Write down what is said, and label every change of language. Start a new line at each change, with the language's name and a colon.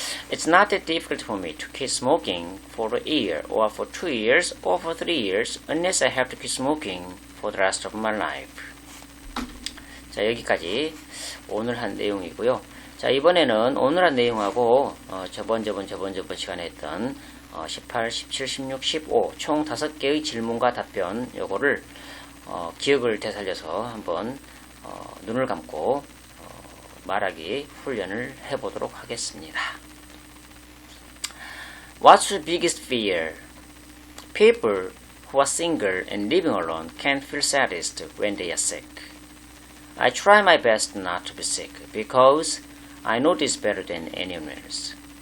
English: It's not that difficult for me to quit smoking for a year or for 2 years or for 3 years unless I have to quit smoking for the rest of my life.
Korean: 자, 여기까지 오늘 한 내용이고요. 자, 이번에는 오늘 한 내용하고 저번 시간에 했던 18, 17, 16, 15 총 5개의 질문과 답변 요거를 기억을 되살려서 한번 눈을 감고 말하기 훈련을 해보도록 하겠습니다.
English: What's your biggest fear? People who are single and living alone can feel saddest when they are sick. I try my best not to be sick because I know this better than anyone else.